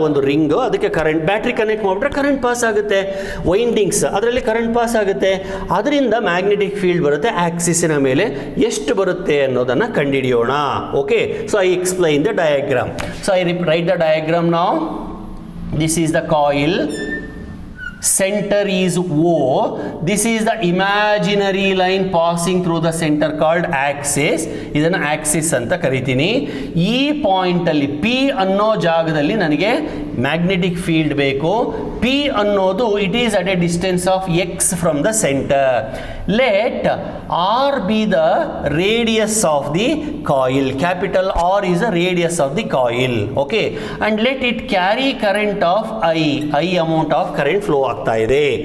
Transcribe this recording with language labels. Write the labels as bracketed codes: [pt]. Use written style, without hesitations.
[kn] ಒಂದು ರಿಂಗು, ಅದಕ್ಕೆ current, battery connect ಮಾಡಿಬಿಟ್ರೆ ಕರೆಂಟ್ ಪಾಸ್ ಆಗುತ್ತೆ, ವೈಂಡಿಂಗ್ಸ್ ಅದರಲ್ಲಿ ಕರೆಂಟ್ ಪಾಸ್ ಆಗುತ್ತೆ, ಅದರಿಂದ ಮ್ಯಾಗ್ನೆಟಿಕ್ ಫೀಲ್ಡ್ ಬರುತ್ತೆ. ಆಕ್ಸಿಸ್ಸಿನ ಮೇಲೆ ಎಷ್ಟು ಬರುತ್ತೆ ಅನ್ನೋದನ್ನು ಕಂಡುಹಿಡಿಯೋಣ. [en] Okay, so I explain the diagram. So I write the diagram now. This is the coil, center is O. This is the imaginary line passing through the center called axis. [kn] ಇದನ್ನು Axis ಅಂತ ಕರಿತೀನಿ. ಈ ಪಾಯಿಂಟಲ್ಲಿ P ಅನ್ನೋ ಜಾಗದಲ್ಲಿ ನನಗೆ magnetic field ಬೇಕು. [en] P ಅನ್ನೋದು it is at a distance of x from the center. Let R be the radius of the coil. Capital R is the radius of the coil. Okay, and let it carry current of I amount of current flow [kn] ಆಗ್ತಾ ಇದೆ.